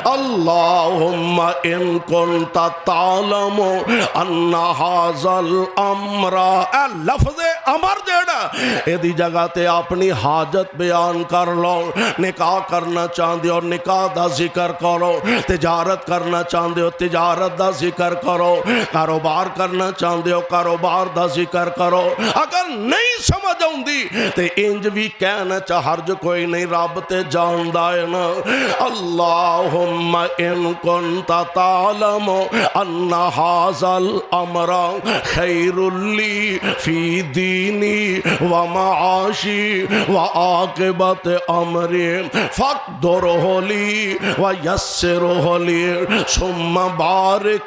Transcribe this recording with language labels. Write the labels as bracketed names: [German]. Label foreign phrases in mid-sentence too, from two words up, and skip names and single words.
[Arabic] اللہم ان کنت تعلم ان ھذا الامر، [Punjabi] اے لفظ امر جیڑا ایدی جگہ تے اپنی حاجت بیان کر لو۔ نکاح کرنا چاہندے ہو نکاح دا ذکر کرو، تجارت کرنا چاہندے ہو تجارت دا ذکر کرو، کاروبار کرنا چاہندے ہو کاروبار دا ذکر کرو۔ اگر نہیں سمجھ آؤندی تے انج بھی کہنا چاہ حرج کوئی نہیں، رب تے جاندا ہے نا۔ [Arabic] اللہم ان کنت تعلم ان ھذا الامر خیر لی فی دینی و معاشی و عاقبت امری فاقدرہ لی و یسرہ لی ثم بارک